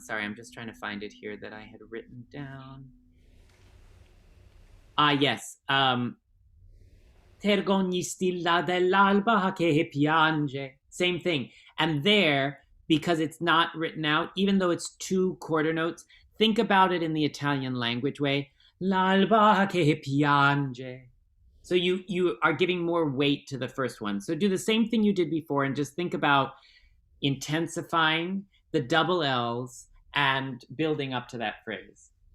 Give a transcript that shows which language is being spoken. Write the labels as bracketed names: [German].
[English] Sorry, I'm just trying to find it here that I had written down. Yes. [Italian] Tergogni stilla dell'alba che piange. [English] Same thing. And there, because it's not written out, even though it's 2 quarter notes, think about it in the Italian language way. [Italian] L'alba che piange. [English] So you are giving more weight to the first one. So do the same thing you did before and just think about intensifying the double L's and building up to that phrase.